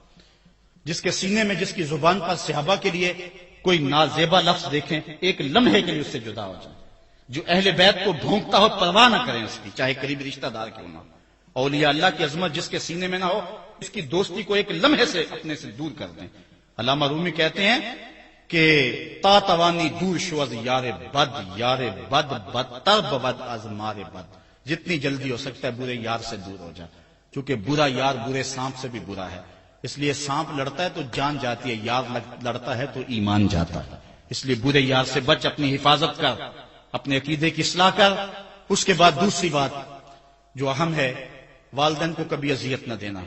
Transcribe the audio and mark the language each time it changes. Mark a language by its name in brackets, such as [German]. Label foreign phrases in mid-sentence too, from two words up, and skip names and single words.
[Urdu] جس کے سینے میں، جس کی زبان پر صحابہ کے لیے کوئی نازیبا لفظ دیکھیں، ایک لمحے کے لیے اس سے جدا ہو جائیں۔ جو اہل بیت کو بھونکتا ہو پرواہ نہ کریں اس کی، چاہے قریبی رشتہ دار کیوں نہ ہو۔ اولیاء اللہ کی عظمت جس کے سینے میں نہ ہو، اس کی دوستی کو ایک لمحے سے اپنے سے دور کر دیں۔ علامہ رومی کہتے ہیں کہ [Persian] تا توانی دور شو از یار بد بدتر بود از مار بد۔ [Urdu] جتنی جلدی ہو سکتا ہے برے یار سے دور ہو جا، کیونکہ برا یار برے سانپ سے بھی برا ہے۔ اس لیے سانپ لڑتا ہے تو جان جاتی ہے، یار لڑتا ہے تو ایمان جاتا ہے۔ اس لیے برے یار سے بچ، اپنی حفاظت کر، اپنے عقیدے کی اصلاح کر۔ اس کے بعد دوسری بات جو اہم ہے، والدین کو کبھی اذیت نہ دینا۔